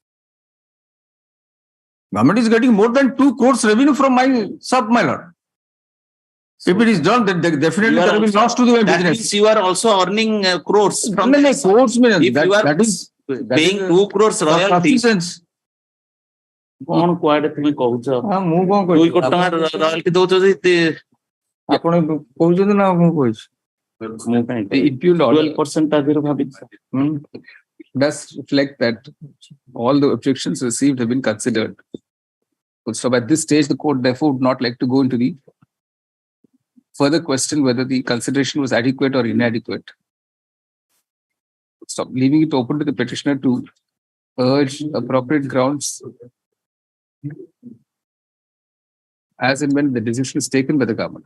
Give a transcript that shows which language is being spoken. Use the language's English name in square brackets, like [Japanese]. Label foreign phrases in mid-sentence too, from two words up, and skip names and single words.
[English] Government is getting more than 2 crores revenue from my sub, my lord. If it is done, then definitely there will be loss to the business. That means you are also earning crores from crores. If you are paying 2 crores royalty. [Odia] କଣ କୁଆଡେ ତୁମେ କହୁଛ? ମୁଁ କଣ କହିବି? 2 କୋଟି ଟଙ୍କା royalty ଦଉଛ ଯେ ଆପଣ କହୁଛନ୍ତି ନା ମୁଁ କହୁଛି? ମୁଁ କାଇଁ 12% ତା ଦେହରେ ଭାବିଛି. [English] Does reflect that all the objections received have been considered. So at this stage, the court therefore would not like to go into the further question whether the consideration was adequate or inadequate. Stop leaving it open to the petitioner to urge appropriate grounds as and when the decision is taken by the government.